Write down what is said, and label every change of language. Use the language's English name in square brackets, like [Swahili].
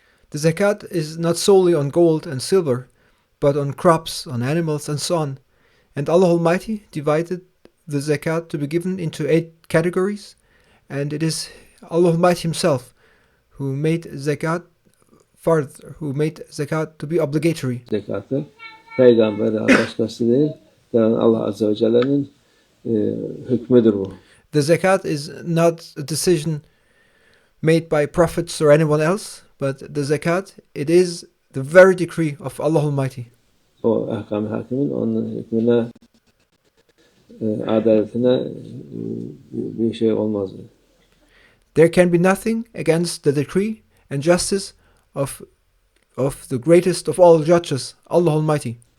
[English] The zakat is not solely on gold and silver, but on crops, on animals, and so on. And Allah Almighty divided the zakat to be given into 8 categories, and it is Allah Almighty Himself who made zakat farz, who made zakat to be obligatory. [Turkish] Zekatı peygamber başkası değil, yani Allah Azze ve Celle'nin hükmüdür bu. [English] The zakat is not a decision made by prophets or anyone else, but the zakat, it is the very decree of Allah Almighty. [Turkish] O ahkam-ı hakimin onun hükmüne, adaletine bir şey olmaz. [English] There can be nothing against the decree and justice of the greatest of all judges, Allah Almighty.